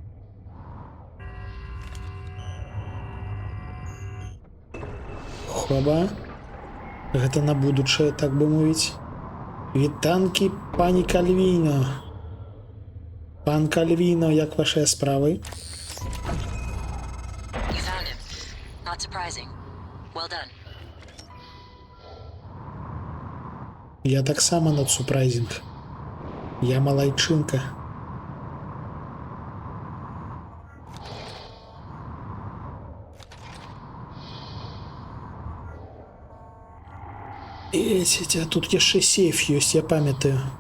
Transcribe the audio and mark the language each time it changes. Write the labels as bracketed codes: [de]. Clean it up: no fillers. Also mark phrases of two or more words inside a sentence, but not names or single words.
[be] Хоба. Гэта на будучае, так бы мовіць. Вітанкі, пані Кальвіно. Пан Кальвіно, як вашыя справы? [en] You found him. Not surprising. Well done. [be] Я таксама над сюрпрайзінг. Я малайчынка. А тут яшчэ сейф ёсць, я памятаю.